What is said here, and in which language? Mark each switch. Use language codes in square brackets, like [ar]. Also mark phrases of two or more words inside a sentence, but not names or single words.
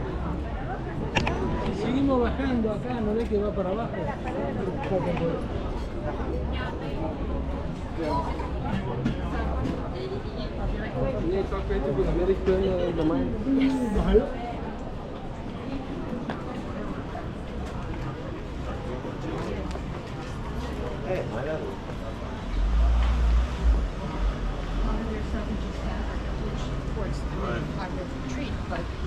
[es] Seguimos bajando acá, no ve que va para abajo. Un poco por... [nl] Nee, ik weet niet hoe het werkt bij mij. [en] towards the tree, but